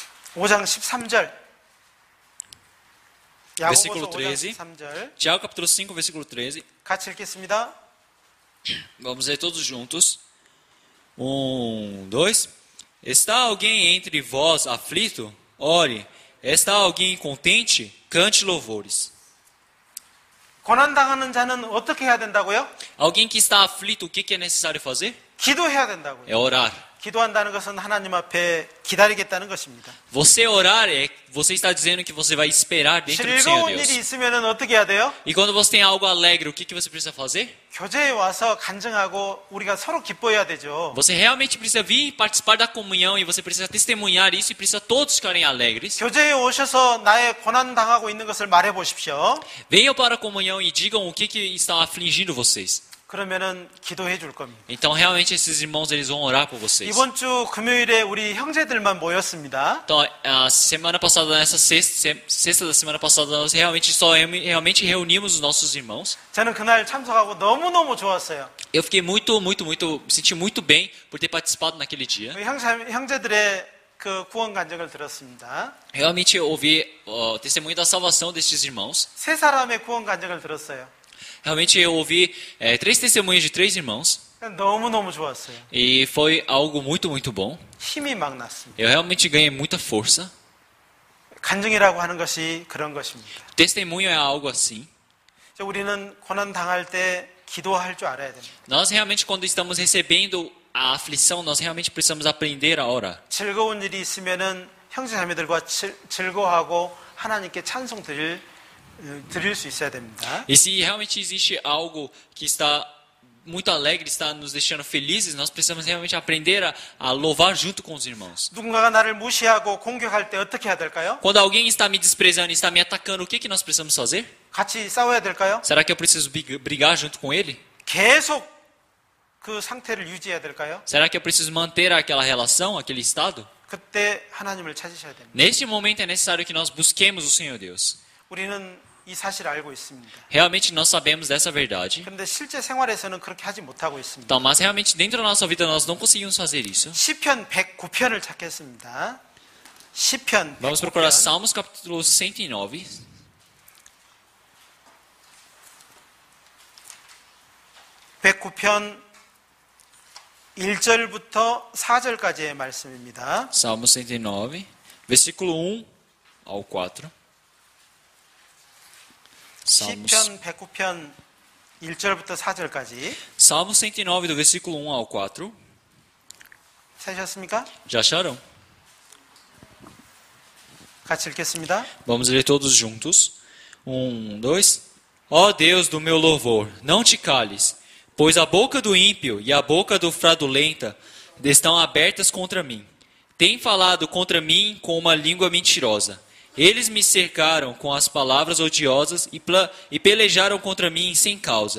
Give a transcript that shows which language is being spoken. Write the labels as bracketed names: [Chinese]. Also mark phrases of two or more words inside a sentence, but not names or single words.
[Korean] 5장 13절. 야고보서 [Portuguese] Versículo [Korean] 5장 13. 13절. [Portuguese] Tiago capítulo 5, versículo 13. [Korean] 같이 읽겠습니다. [Portuguese] Vamos ler todos juntos. 1, 2. Está alguém entre vós aflito? Ore. Está alguém contente? Cante louvores. [Korean] 고난당하는 자는 어떻게 해야 된다고요? [Portuguese] Alguém que está aflito, o que é necessário fazer? [Korean] 기도해야 된다고요. [Portuguese] É orar. [Korean] 기도한다는 것은 하나님 앞에 기다리겠다는 것입니다. [Portuguese] Você orar você está dizendo que você vai esperar dentro do Senhor [Korean] 즐거운 일이 [Portuguese] Deus. [Korean] 있으면 어떻게 해야 돼요? [Portuguese] E quando você tem algo alegre, o que você precisa fazer? [Korean] 교제에 와서 간증하고 우리가 서로 기뻐해야 되죠. [Portuguese] Você realmente precisa vir participar da comunhão e você precisa testemunhar isso e precisa todos ficarem alegres. [Korean] 교제에 오셔서 나의 고난 당하고 있는 것을 말해 보십시오. [Portuguese] Venham para a comunhão e digam o que está afligindo vocês. [Korean] 그러면은 기도해 줄 겁니다. [Portuguese] Então realmente esses irmãos eles vão orar por vocês. [Korean] 이번 주 금요일에 우리 형제들만 모였습니다. [Portuguese] Então a semana passada, nessa sexta da semana passada, nós realmente reunimos os nossos irmãos. [Korean] 저는 그날 참석하고 너무너무 좋았어요. [Portuguese] Eu fiquei me senti muito bem por ter participado naquele dia. [Korean] 형제들의 그 구원 간증을 들었습니다. [Portuguese] Realmente eu ouvi o testemunho da salvação destes irmãos. [Korean] 세 사람의 구원 간증을 들었어요. [Portuguese] Realmente eu ouvi 3 testemunhos de 3 irmãos [Korean] 너무너무 좋았어요. [Portuguese] e foi algo muito bom. [Korean] 힘이 막 났습니다. [Portuguese] Eu realmente ganhei muita força. [Korean] 간증이라고 하는 것이 그런 것입니다. [Portuguese] Testemunho é algo assim. [Korean] 우리는 고난 당할 때 기도할 줄 알아야 됩니다. [Portuguese] Nós realmente quando estamos recebendo a aflição, nós realmente precisamos aprender a orar. [Korean] 즐거운 일이 있으면은 형제자매들과 즐거워하고 하나님께 찬송 드릴 수 있어야 됩니다. [Portuguese] E se realmente existe algo que está muito alegre, está nos deixando felizes, nós precisamos realmente aprender a louvar junto com os irmãos. [Korean] 누군가가 나를 무시하고 공격할 때 어떻게 해야 될까요? [Portuguese] Quando alguém está me desprezando, está me atacando, o que nós precisamos fazer? [Korean] 같이 싸워야 될까요? [Portuguese] Será que eu preciso brigar junto com ele? [Korean] 계속 그 상태를 유지해야 될까요? [Portuguese] Será que eu preciso manter aquela relação, aquele estado? [Korean] 그때 하나님을 찾으셔야 됩니다. [Portuguese] Neste momento é necessário que nós busquemos o Senhor Deus. [Korean] 우리는 이 사실을 알고 있습니다. [Portuguese] Realmente nós sabemos dessa verdade. [Korean] 그런데 실제 생활에서는 그렇게 하지 못하고 있습니다. [Portuguese] Então, mas realmente dentro da nossa vida nós não conseguimos fazer isso. [Korean] 시편 109편을 찾겠습니다. 시편 [Portuguese] Vamos procurar [Korean] 109편. [Portuguese] Salmos capítulo 109. [Korean] 109편 1절부터 4절까지의 말씀입니다. [Portuguese] Salmos 109, versículo 1 ao 4. Salmos, [Korean] 시편 109편 1절부터 4절까지 [Portuguese] Salmos 109, do versículo 1 ao 4. [Korean] 찾으셨습니까? [Portuguese] Já acharam? [Korean] 같이 읽겠습니다. [Portuguese] Vamos ler todos juntos. 1, 2. Ó Deus do meu louvor, não te cales, pois a boca do ímpio e a boca do fraudulenta estão abertas contra mim. Tem falado contra mim com uma língua mentirosa. Eles me cercaram com as palavras odiosas e pelejaram contra mim sem causa.